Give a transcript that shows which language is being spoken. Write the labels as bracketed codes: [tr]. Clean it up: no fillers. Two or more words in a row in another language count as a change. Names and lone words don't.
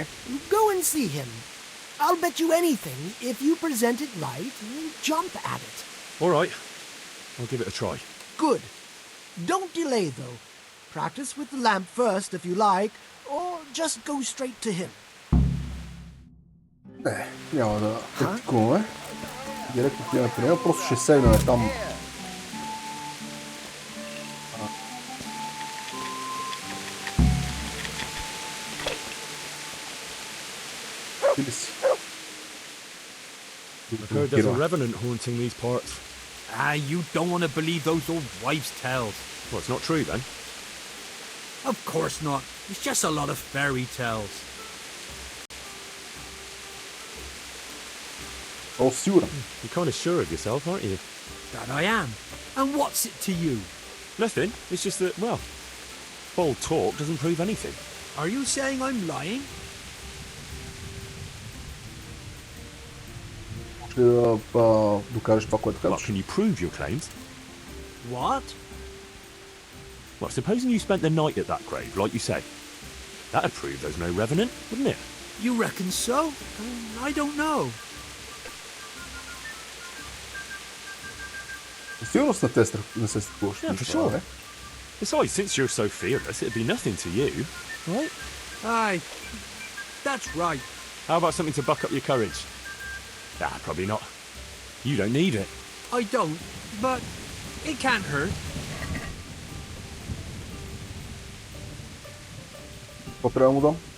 [en] Go and see him. I'll bet you anything, if you present it right, he'll jump at it. All right, I'll give it a try. Good. Don't delay, though. Practice with the lamp first, if you like, or just go straight to him. [bg] Няма да практикуваме. Директно отиваме при него, просто ще седнем там. [en] I've heard there's a revenant haunting these parts. Ah, you don't want to believe those old wives' tales. Well, it's not true then. Of course not. It's just a lot of fairy tales. Oh, sure. You're kind of sure of yourself, aren't you? That I am. And what's it to you? Nothing. It's just that, well, bold talk doesn't prove anything. Are you saying I'm lying? [bg] Докажеш това, което казваш. [en] Can you prove your claims? What? Well, supposing you spent the night at that grave, like you said. That'd prove there's no revenant, wouldn't it? You reckon so? I don't know. [bg] Сигурност не се страхуваш. [en] Yeah, for sure. Besides, since you're so fearless, it'd be nothing to you, right? Aye, that's right. How about something to buck up your courage? Ah, probably not. You don't need it. I don't, but it can't hurt. [bg] Какво трябва да му дам?